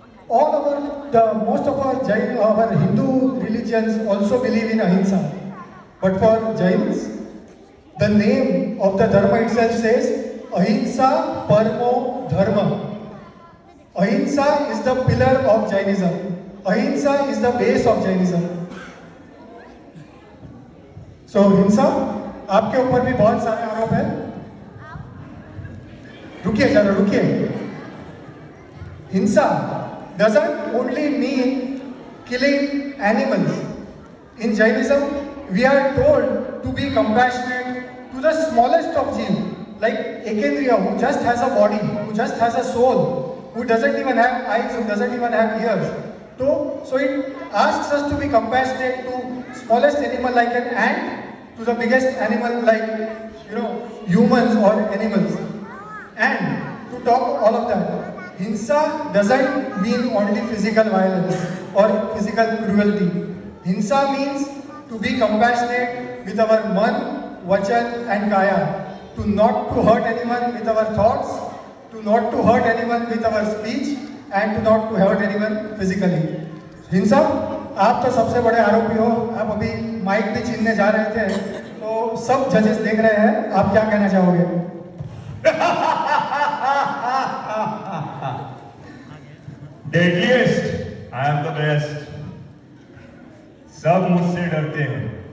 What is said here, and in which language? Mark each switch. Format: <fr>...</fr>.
<en>Most of our Hindu religions also believe in ahimsa. But for Jains, the name of the dharma itself says ahimsa parmo dharma. Ahimsa is the pillar of Jainism. Ahimsa is the base of Jainism.</en> <hi>So हिंसा आपके ऊपर भी बहुत सारे आरोप हैं. रुकिए जरा रुकिए.</hi> <en>Himsa doesn't only mean killing animals. In Jainism, we are told to be compassionate to the smallest of jeev, like Ekendriya, who just has a body, who just has a soul, who doesn't even have eyes, who doesn't even have ears. So it asks us to be compassionate to smallest animal like an ant, to the biggest animal like humans or animals. And to talk all of that, Hinsa doesn't mean only physical violence or physical cruelty. Hinsa means to be compassionate with our man, vachan and kaya. To not to hurt anyone with our thoughts, to not to hurt anyone with our speech, and to not to hurt anyone physically.</en> <hi>हिंसा, आप तो सबसे बड़े आरोपी हो. आप अभी mic भी छीनने जा रहे थे, तो सब जजेस देख रहे हैं. आप क्या कहना चाहोगे?</hi> <en>Deadliest, I am the best.</en> <hi>सब मुझसे डरते हैं.</hi>